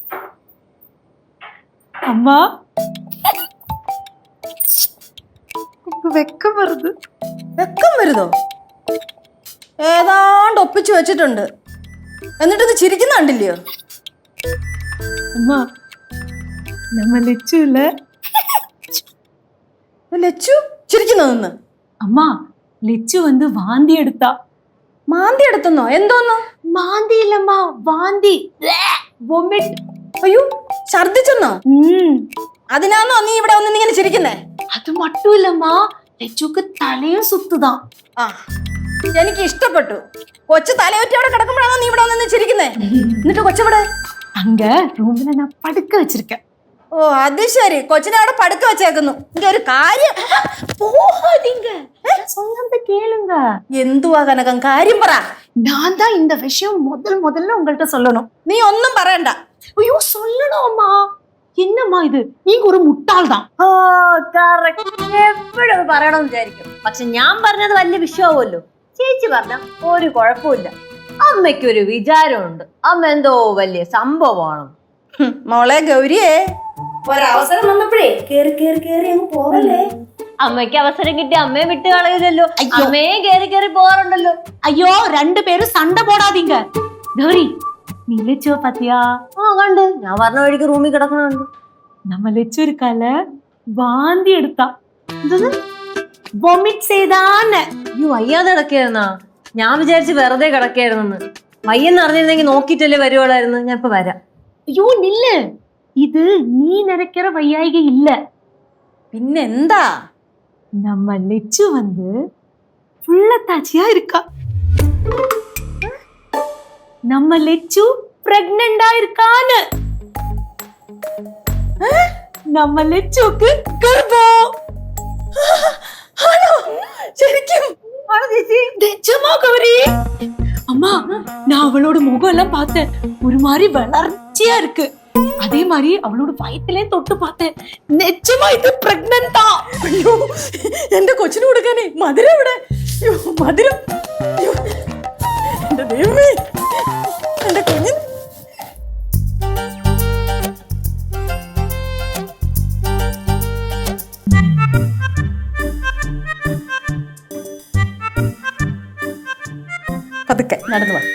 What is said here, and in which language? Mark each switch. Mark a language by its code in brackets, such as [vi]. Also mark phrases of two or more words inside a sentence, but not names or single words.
[ml] അമ്മ എനിക്ക് വെക്കം വരുത്. വെക്കം വരുതോ? ഏതാണ്ട് ഒപ്പിച്ചു വെച്ചിട്ടുണ്ട്. എന്നിട്ട് ഇത് ചിരിക്കുന്ന കണ്ടില്ലയോ? [ta] அம்மா நம்ம லெச்சு இல்ல. [ml] ലച്ചു ചിരിക്കുന്നതെന്ന്? [ta] அம்மா லெச்சு வந்து வாந்தி எடுத்தா. [ml] മാന്തി എടുത്തെന്നോ? എന്തോന്നോ? [ta] மாந்தி இல்லம்மா, வாந்தி. [ml] വൊമിറ്റ്. അയ്യോ, ഛർദിച്ചെന്നോ? അതിനാന്നോ നീ ഇവിടെ വന്ന് ഇങ്ങനെ ചിരിക്കുന്നേ? [ta] அது மட்டும் இல்லம்மா, லெச்சுக்கு தலையும் சுத்துதான். [ml] ആ, എനിക്ക് ഇഷ്ടപ്പെട്ടു. കൊച്ചു തലയൊറ്റി അവിടെ കിടക്കുമ്പോഴാണോ നീ ഇവിടെ വന്ന് ചിരിക്കുന്നേ? എന്നിട്ട് കൊച്ചവിടെ? [ta] அங்க ரூம்ல நான் படுக்க வச்சிருக்கேன். [ml] ഓ, അത് ശരി. കൊച്ചിനെ അവിടെ പടുക്ക വെച്ചേക്കുന്നു. എനിക്ക് ഒരു കാര്യം. [ta] போகாதீங்க, சொல்றத கேளுங்க. [ml] എന്തുവാ കനകം? കാര്യം പറ. [ta] நான் தான் இந்த விஷயம் முதல்ல உங்கள்கிட்ட சொல்லணும். [ml] നീ ഒന്നും പറയണ്ട. [ta] ஐயோ சொல்லணும் அம்மா. என்னம்மா இது, நீங்க ஒரு முட்டாள் தான். [ml] ഓ കറക്റ്റ്. എപ്പോഴും അത് പറയണമെന്ന് വിചാരിക്കും. പക്ഷെ ഞാൻ പറഞ്ഞത് വലിയ വിഷയമാവുമല്ലോ. ചേച്ചി പറഞ്ഞ ഒരു കുഴപ്പമില്ല. അമ്മയ്ക്കൊരു വിചാരമുണ്ട്. അമ്മ എന്തോ വലിയ സംഭവമാണ്. മോളെ ഗൗരിയെ, ഒരവസരം വന്നപ്പോഴേ കേറി കേറി കേറി അങ്ങ് പോകല്ലേ. അമ്മയ്ക്ക് അവസരം കിട്ടി അമ്മയെ വിട്ട് കളയില്ലല്ലോ. അമ്മയെ കേറി കേറി പോകാറുണ്ടല്ലോ. [ta] ஐயோ ரெண்டு பேரும் சண்டை போடாதீங்க. கௌரி, நீ லெச்சுவ பாத்தியா? [ml] ആ കണ്ട്. ഞാൻ പറഞ്ഞ വഴിക്ക് റൂമിൽ കിടക്കണുണ്ട്. [ta] நம்ம லெச்சு இருக்கால, வாந்தி எடுத்தா. [ml] വൊമിറ്റ് ചെയ്താന്ന്. അയ്യോ, വയ്യാതെ കിടക്കായിരുന്നാ? ഞാൻ വിചാരിച്ച് വെറുതെ കിടക്കായിരുന്നെന്ന്. വയ്യെന്ന് അറിഞ്ഞിരുന്നെങ്കിൽ നോക്കിയിട്ടല്ലേ വരുവാളായിരുന്നു. ഞാൻ ഇപ്പൊ വരാം. [ta] ஐயோ நில்லு, இது நீ நினைக்கிற வையாயிக இல்ல. [ml] പിന്നെന്താ? [ta] நம்ம லெச்சு வந்து புள்ளத்தாச்சியா இருக்கா. நம்ம லெச்சு பிரெக்னண்டா இருக்கான்னு. நம்ம லெச்சுக்கு கர்ப்பம். [ml] ആണോ? ശരിക്കും? ആണോ ചേച്ചി? [ta] நிஜமா கௌரி? அம்மா, நான் அவளோட முகம் எல்லாம் பார்த்தேன். ஒரு மாதிரி வளர்ச்சியா இருக்கு. அதே மாதிரி அவளோட வயிற்றுலயே தொட்டு பார்த்தேன். நிஜமா இது பிரெக்னன்ட் தான். [ml] അയ്യോ, എന്റെ കൊച്ചിന് കൊടുക്കാനേ. മധുരം ഇവിടെ. അയ്യോ, മധുരം. അയ്യോ, എന്റെ ദൈവമേ, എന്റെ കുഞ്ഞിന്. പതുക്കെ നടന്നു വാ.